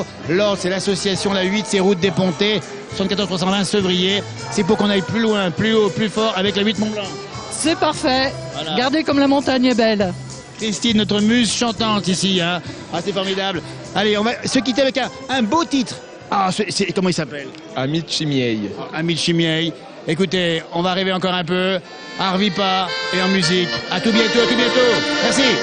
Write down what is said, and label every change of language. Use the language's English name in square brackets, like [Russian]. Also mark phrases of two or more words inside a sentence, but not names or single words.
[French] L'ordre, c'est l'association La 8, c'est route des Pontets, 74 320 Sevrier. C'est pour qu'on aille plus loin, plus haut, plus fort avec la 8 Mont-Blanc. C'est parfait. Voilà. Regardez comme la montagne est belle. Christine, notre muse chantante ici. Hein. Ah, c'est formidable. Allez, on va se quitter avec un beau titre. Ah, comment il s'appelle? Amici miei. Amici miei. Écoutez, on va rêver encore un peu. Arvipa et en musique. À tout bientôt, à tout bientôt. Merci.